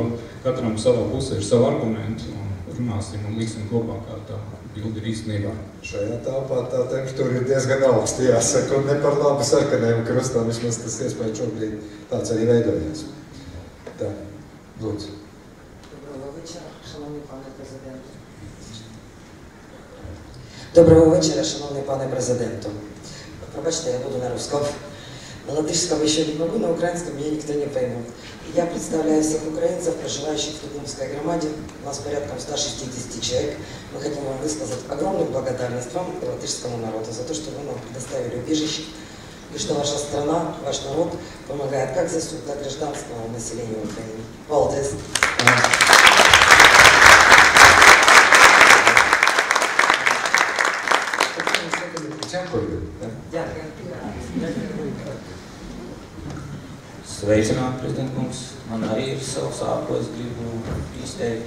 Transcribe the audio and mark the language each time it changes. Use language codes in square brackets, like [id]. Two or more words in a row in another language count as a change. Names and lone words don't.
[lv] Katram savā pusē ir savu argumentu, un runāsim un liksim kopā, kā tā bildi ir īstenībā. Šajā tāpā tā temperatūra ir diezgan augsta, jāsaka, un ne par labu sarkanajam krustam, vismaz tas iespēja šobrīd tāds arī veidojās. Tā, lūdzu. [uk] Доброго вечора, шановний пане президенту. [ru] Пробачте, я буду на русском. На латышском еще не могу, на украинском меня никто не поймет. Я представляю всех украинцев, проживающих в Тукумской громаде. У нас порядком 160 человек. Мы хотим вам высказать огромную благодарность вам и латышскому народу за то, что вы нам предоставили убежище. и что ваша страна, ваш народ помогает как для гражданского населения Украины. [lv] Paldies! Sveicināt, prezidentkungs. Man arī ir savs ko es gribu izteikt.